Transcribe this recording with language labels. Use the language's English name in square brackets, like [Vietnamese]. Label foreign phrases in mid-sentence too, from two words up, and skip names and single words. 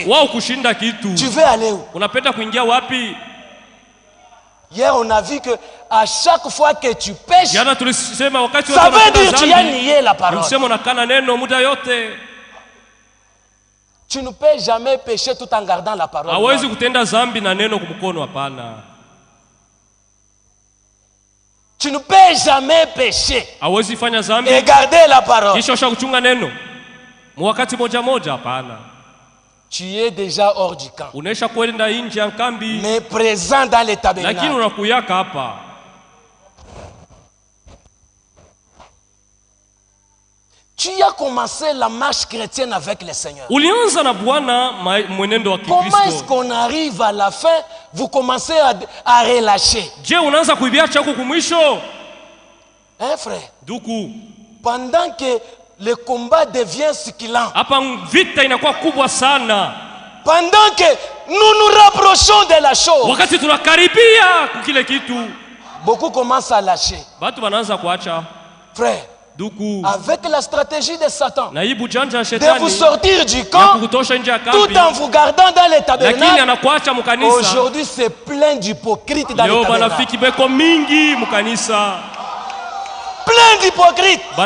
[French] Tu veux aller où? Hier on a vu que à chaque fois que tu pêches, ça veut dire que tu as nié la parole. Tu ne peux jamais pécher tout en gardant la parole. [Swahili] Hawezi kutenda zambi na neno kumkono, hapana. [French] Tu ne peux jamais pécher [Swahili] hawezi fanya zambi [French] et garder la parole. [Swahili] Kisha kuchunga neno mwakati moja moja, hapana. [French] Tu es déjà hors du camp. [Swahili] Unaisha kwenda nje ya kambi, [French] mais présent dans le tabernacle. [Swahili] Lakini unakuyaka hapa. [French] Tu as commencé la marche chrétienne avec le Seigneur. [Swahili] Ulianza na Bwana mwenendo wa Kikristo. [French] Comment est-ce qu'on arrive à la fin, vous commencez à relâcher? [Swahili] Je, unaanza kuibia chako kumwisho? [French] Hein, frère? Duku. Pendant que le combat devient succulent. [Swahili] Hapa vita inakuwa kubwa sana. [French] Pendant que nous nous rapprochons de la chose. [Swahili] Wakati tunakaribia kile kitu, [French] beaucoup commencent à lâcher. [Swahili] Batu wanaanza kuacha. [French] Frère, Duku. Avec la stratégie de Satan de vous sortir du camp tout en vous gardant dans les tabernacles, aujourd'hui c'est plein d'hypocrites dans les tabernacles. Plein d'hypocrites.